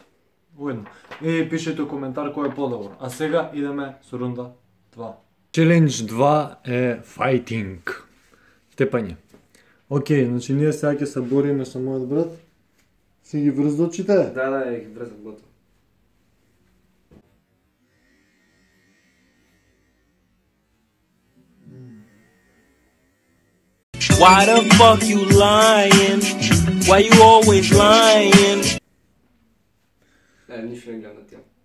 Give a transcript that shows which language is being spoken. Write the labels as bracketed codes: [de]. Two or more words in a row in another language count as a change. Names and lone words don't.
[mk] Уедно. И пишете коментар кој е подобро. А сега идеме со рунда 2. Челендж 2 е fighting. Тепање. Океј, значи ние сега ќе се бориме со мојот брат. Си ги врз очите? Да, ги врзам готово. [en] Why the fuck you lying? Why you always lying? [bg] Нищо не гледам на тя.